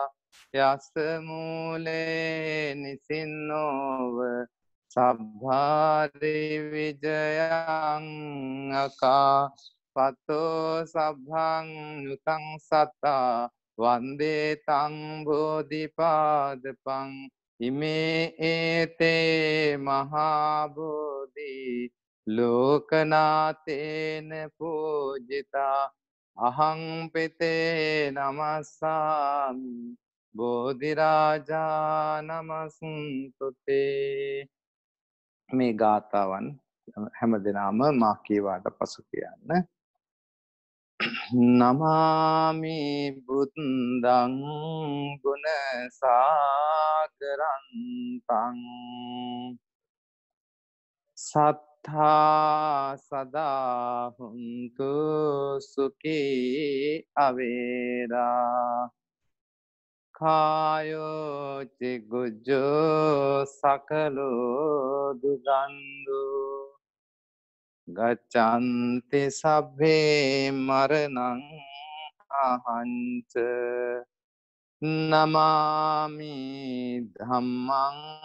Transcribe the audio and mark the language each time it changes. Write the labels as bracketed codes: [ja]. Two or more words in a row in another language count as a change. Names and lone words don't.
[pi] යස්ස මූලේ නිසින්නෝව සබ්භාරි විජයං අකා පතෝ සබ්භං යුතං සත්තා වන්දේ තං බෝධිපාදපං ඉමේ ඒතේ මහා බෝධි ලෝකනාතේන පූජිතා අහං පෙතේ නමස්සාමි බෝධිරාජා නමස්තුතේ. [si] මේ ගාථාවන් හැම දෙනාම මා කීවාට පසු කියන්න. [pi] නමාමි බුද්දං ගුණ සාගරන්තං සත්තා සදා හුන්තු සුඛී අවේරා කායෝ චිගුජ්ජෝ සකලෝ දුගන්දු ගච්ඡන්ති සබ්බේ මරණං අහංච නමාමි ධම්මං